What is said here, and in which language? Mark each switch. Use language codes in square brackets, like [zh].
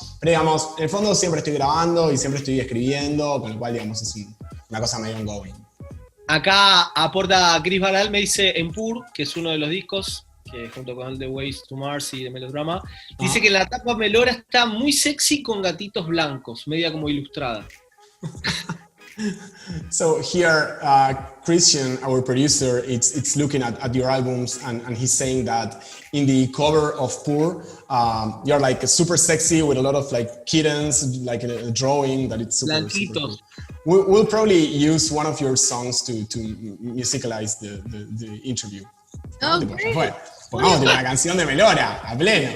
[es] Pero, digamos, en el fondo siempre estoy grabando y siempre estoy escribiendo, con lo cual, digamos, es una cosa medio ongoing. Acá aporta Chris Baral, me dice en Pur, que es uno de los discos, que junto con The Ways to Mars y The Melodrama, dice que en la tapa Melora está muy sexy con gatitos blancos, media como ilustrada. [en] So here, Christian, our producer, it's looking at your albums, and he's saying that in the cover of Poor, you're like super sexy with a lot of like kittens, like a drawing that it's super cool. We'll probably use one of your songs to musicalize the interview. Oh, great. [es] Pongamos una canción de Melora, a pleno.